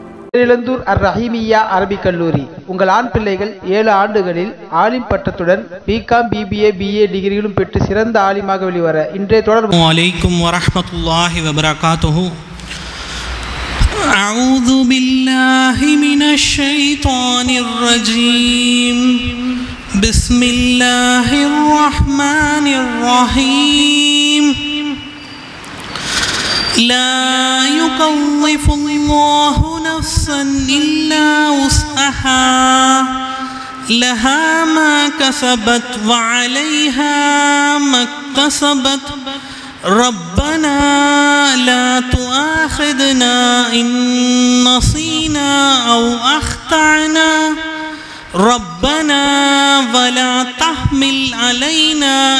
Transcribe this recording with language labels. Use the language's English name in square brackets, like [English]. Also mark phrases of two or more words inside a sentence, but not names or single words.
[Tamil] பேரிழந்தூர் அர்-ரஹீமிய்யா அரபிக் கல்லூரி. உங்கள் ஆண் பிள்ளைகள் 7 ஆண்டுகளில் ஆலிம் பட்டத்துடன் பிகாம், பிபிஏ, பிஏ டிகிரிகளும் பெற்று சிறந்த ஆலிமாக வெளிவர இன்றைய தொடர்பு. [Arabic] عليكم ورحمة الله وبركاته. أعوذ بالله من الشيطان الرجيم. بسم الله الرحمن الرحيم. لا يكلف الله نفسا إلا وسعها لها ما كسبت وعليها ما اكتسبت ربنا لا تؤاخذنا إن نسينا أو أخطأنا ربنا ولا تحمل علينا